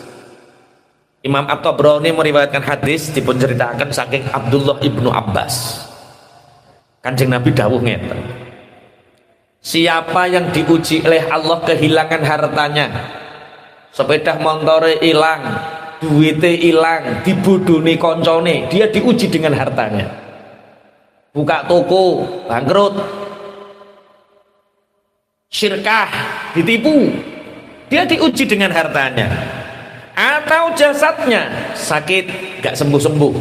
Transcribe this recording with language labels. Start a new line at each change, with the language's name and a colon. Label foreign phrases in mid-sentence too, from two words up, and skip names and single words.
Indonesian: Imam At-Tabrani meriwayatkan hadis
Javanese: dipunceritakan saking
Indonesian: Abdullah ibnu Abbas.
Javanese: Kanjeng Nabi dawuh ngeten.
Indonesian: Siapa yang diuji oleh Allah kehilangan hartanya,
Javanese: sepeda montore
Indonesian: hilang, duitnya hilang,
Javanese: dibodoni koncone,
Indonesian: dia diuji dengan hartanya. Buka toko, bangkrut. Syirkah, ditipu, dia diuji dengan hartanya. Atau jasadnya sakit gak sembuh-sembuh.